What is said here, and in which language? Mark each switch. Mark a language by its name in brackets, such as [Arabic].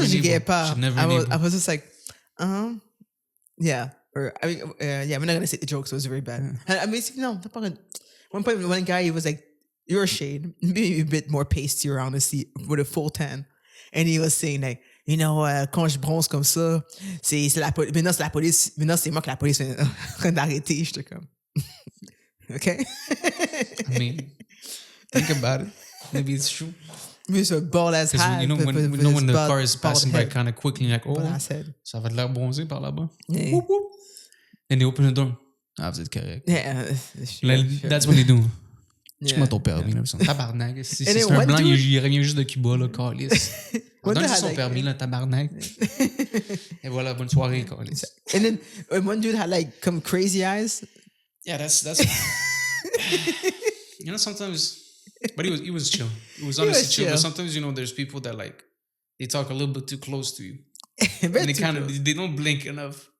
[English] I was just like, yeah. Or I mean, we're not gonna say the jokes. It was very bad. And I mean, one point, one guy, he was like, "You're a shade, maybe a bit more pasty around the seat with a full tan," and he was saying like, [French] quand je bronze comme ça, c'est la police. Maintenant c'est la police. Maintenant c'est moi que la police vient d'arrêter. J'étais comme, okay. [English] I mean, think about it. Maybe it's true. With a bald ass hat. You know when the car is passing by kind of quickly, like, oh, [French] ça va de l'air bronzé par là-bas. [English] Yeah. Whoop, whoop. And they open the door. [French] Ah, vous êtes correct. [English] Yeah. That's what they do. Yeah. [French] Tu m'as ton permis, là. Tabarnak. Si c'est un blanc, il revient juste de Cuba, là, calice. Donne juste son permis, là, tabarnak. Et voilà, bonne soirée, calice. [English] And then one dude had like some crazy eyes. Yeah, that's you know, sometimes, but he was chill. He was honestly chill. But sometimes, you know, there's people that like they talk a little bit too close to you, and they don't blink enough.